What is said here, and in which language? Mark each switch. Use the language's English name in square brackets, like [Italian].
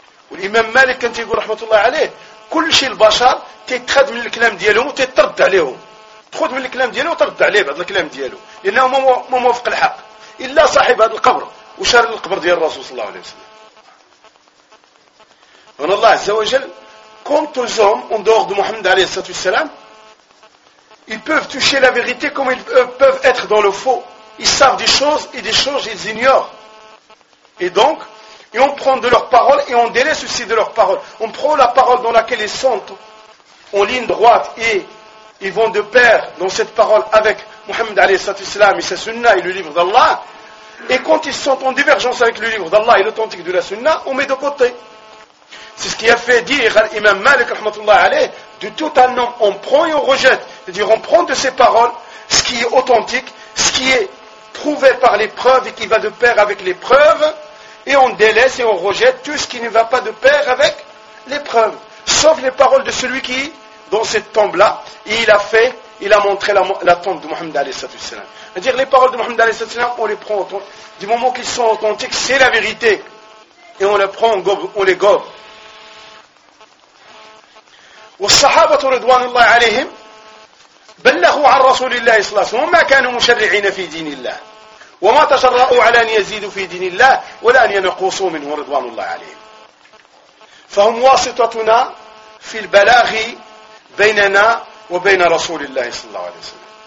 [Arabic] والامام مالك كان تيقول رحمه الله عليه كل شيء البشر تيتخذ من الكلام ديالهم وتترد عليهم تخذ من الكلام ديالو وترد عليه بعض الكلام ديالو لانه ما موافق الحق الا صاحب هذا القبر وشار القبر ديال الرسول صلى الله عليه وسلم ان الله عز وجل [French] Comme tous les hommes, en dehors de Mohammed alayhi sallatou salam, ils peuvent toucher la vérité comme ils peuvent être dans le faux. Ils savent des choses et des choses ils ignorent. Et donc, et on prend de leurs paroles et on délaisse aussi de leurs paroles. On prend la parole dans laquelle ils sont en ligne droite et ils vont de pair dans cette parole avec Mohammed alayhi sallatou salam et sa sunnah et le livre d'Allah. Et quand ils sont en divergence avec le livre d'Allah et l'authentique de la sunnah, on met de côté. C'est ce qui a fait dire à l'imam Malik rahmatullah alayh, de tout un homme, on prend et on rejette. C'est-à-dire, on prend de ses paroles ce qui est authentique, ce qui est prouvé par les preuves et qui va de pair avec les preuves, et on délaisse et on rejette tout ce qui ne va pas de pair avec les preuves. Sauf les paroles de celui qui, dans cette tombe-là, il a fait, il a montré la tombe de Mohammed alayhi sallallahu alayhi sallam. C'est-à-dire, les paroles de Mohammed alayhi sallallahu alayhi sallam, on les prend du moment qu'ils sont authentiques, c'est la vérité. Et on les prend, on les gobe. [Arabic] والصحابة رضوان الله عليهم بلغوا عن رسول الله صلى الله عليه وسلم وما كانوا مشرعين في دين الله وما تجرؤوا على أن يزيدوا في دين الله ولا أن ينقصوا منه رضوان الله عليهم فهم واسطتنا في البلاغ بيننا وبين رسول الله صلى الله عليه وسلم